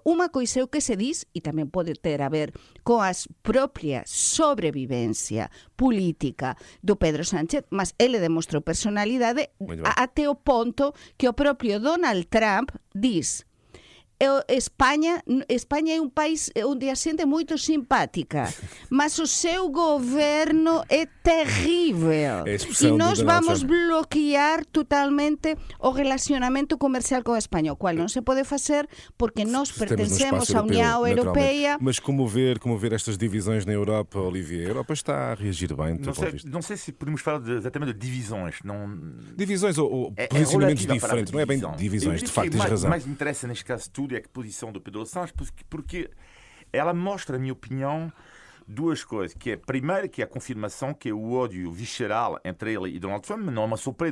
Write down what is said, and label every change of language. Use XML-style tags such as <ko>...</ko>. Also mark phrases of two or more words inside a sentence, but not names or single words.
<gl>Unha coisa é o que se diz, e tamén pode ter a ver con a propia sobrevivencia política do Pedro Sánchez, mas ele demostrou personalidade até o ponto que o propio Donald Trump diz: España é un país onde a xente é moito simpática, mas o seu governo é terrível e nós vamos bloquear totalmente o relacionamento comercial con a España, o cual non se pode facer porque nós pertencemos à União Europeia.</gl> <pt>Mas como ver estas divisões na Europa, Olivier? A Europa está a reagir bem? Não sei se podemos falar exatamente de divisões. Divisões ou posicionamentos diferentes, não é bem divisões, de facto, tens razão. O que mais interessa neste caso tudo é a posição do Pedro Sánchez, porque ela mostra, na minha opinião, duas coisas, que é, primeiro, que é a confirmação que o ódio visceral entre ele e Donald Trump não é uma surpresa.</pt>